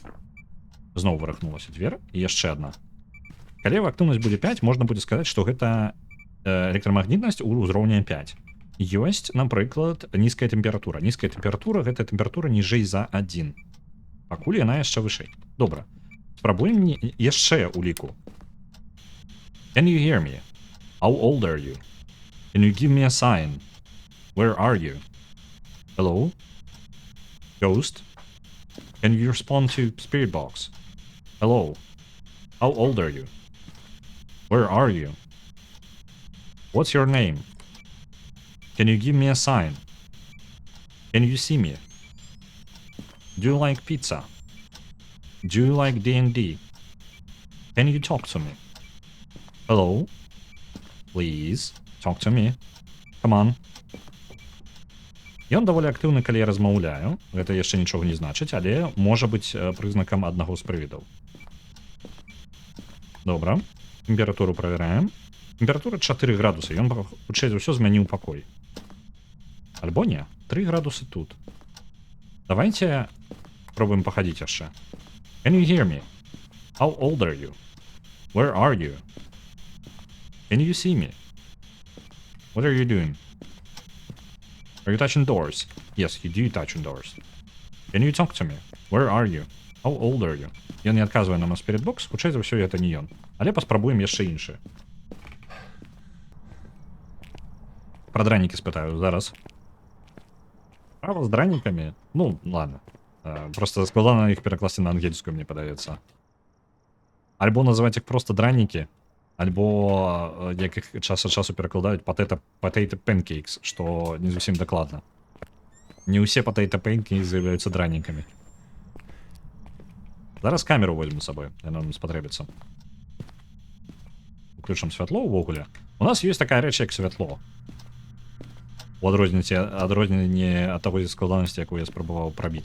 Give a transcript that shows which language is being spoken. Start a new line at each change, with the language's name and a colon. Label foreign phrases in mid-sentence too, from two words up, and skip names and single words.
Belarusian: Зноў вырухнулася дверь, і яшчэ адна. Калі актыўнасць будзе 5, можна будзе сказаць, што гэта электрамагнітнасць у ўзроўня 5. Ёсць, напрыклад, нізкая тэмпература. Нізкая тэмпература — гэта тэмпература ніжэй за 1. Пакуль яна яшчэ вышэй. Добра. Спрабуем яшчэ уліку.
English: Can you hear me? How old are you? Can you give me a sign? Where are you? Hello? Ghost? Can you respond to Spirit Box? Hello? How old are you? Where are you? What's your name? Can you give me a sign? Can you see me? Do you like pizza? Do you like D&D? Can you talk to me? Hello? Please, talk to me. Come on.
Belarusian: Ён даволі актыўны, калі я размаўляю. Гэта яшчэ нічога не значыць, але можа быць прызнакам аднаго з прывідаў. Добра. Тэмпературу правяраем. Тэмпература 4 градусы. Ён хутчэй за ўсё змяніў пакой. Альбо не. 3 градусы тут. Давайте пробуем пахадзіць яшчэ.
English: Can you hear me? How old are you? Where are you? Can you see me? What are you doing? Are you touching doors? Yes, you do touch on doors. Can you talk to me? Where are you? How old are you?
Belarusian: Ён не адказвае нам на Spirit Box, хутчэй за ўсё гэта не ён. Але паспрабуем яшчэ іншае. Пра дранікі спытаю зараз. Справа з дранікамі? Ну, ладно. Просто складана іх перакласці на ангельскую, мне падаецца. Альбо называць іх проста дранікі, альбо як іх час ад часу перакладаюць
English: potato pancakes,
Belarusian: што не зусім дакладна. Не ўсе
English: potato pancakes
Belarusian: з'яўляюцца дранікамі. Зараз камеру возьмем з сабой, яна нам спатрэбіцца. Уключым святло ўвогуле. У нас ёсць такая рэч, як святло. У адрозненне ад таго складанасці, якую я спрабаваў прабіць.